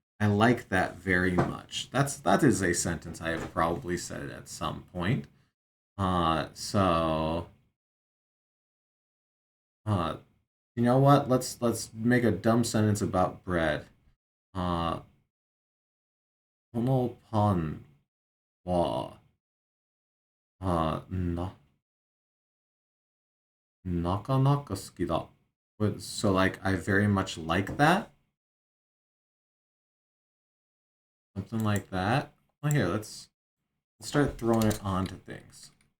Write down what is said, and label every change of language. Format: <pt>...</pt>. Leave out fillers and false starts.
<en>I like that very much. That is a sentence I have probably said at some point. So uh, you know what? Let's make a dumb sentence about bread.</en> <ja>このパンは、あ、なかなか好きだ.</ja> <en>So like I very much like that. Something like that. Well, here, let's start throwing it onto things.</en>